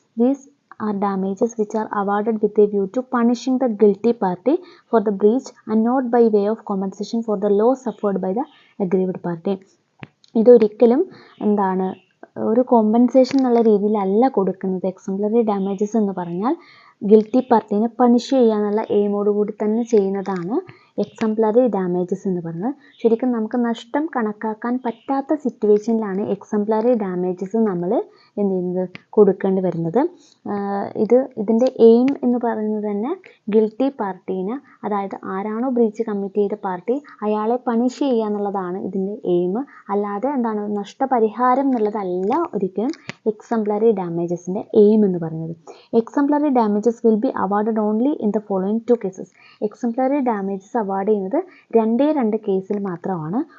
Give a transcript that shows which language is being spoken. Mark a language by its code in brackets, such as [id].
[en] These are damages which are awarded with a view to punishing the guilty party for the breach and not by way of compensation for the loss suffered by the aggrieved party. [ml] ഇതൊരിക്കലും ഒരു compensation എന്നുള്ള രീതിയിലല്ല കൊടുക്കുന്നത്. Exemplary damages എന്ന് പറഞ്ഞാൽ guilty പാർട്ടീനെ punish ചെയ്യാനുള്ള എയിമോട് കൂടി തന്നെ ചെയ്യുന്നതാണ് എക്സംപ്ലറി ഡാമേജസ് എന്ന് പറയുന്നത്. ശരിക്കും നമുക്ക് നഷ്ടം കണക്കാക്കാൻ പറ്റാത്ത സിറ്റുവേഷനിലാണ് എക്സംപ്ലറി ഡാമേജസ് നമ്മൾ എന്ത് ചെയ്യുന്നത്, കൊടുക്കേണ്ടി വരുന്നത്. ഇതിൻ്റെ എയിം എന്ന് പറയുന്നത് തന്നെ ഗിൽറ്റി പാർട്ടീനെ, അതായത് ആരാണോ ബ്രീച്ച് കമ്മിറ്റ് ചെയ്ത പാർട്ടി അയാളെ പണിഷ് ചെയ്യുക എന്നുള്ളതാണ് ഇതിൻ്റെ എയിം. അല്ലാതെ നഷ്ടപരിഹാരം എന്നുള്ളതല്ല ഒരിക്കലും എക്സംപ്ലറി ഡാമേജസിൻ്റെ എയിം എന്ന് പറയുന്നത്. [en] Exemplary damages will be awarded only in the following two cases. [ml] Exemplary damages award ചെയ്യുന്നത് രണ്ട് കേസിൽ മാത്രമാണ്.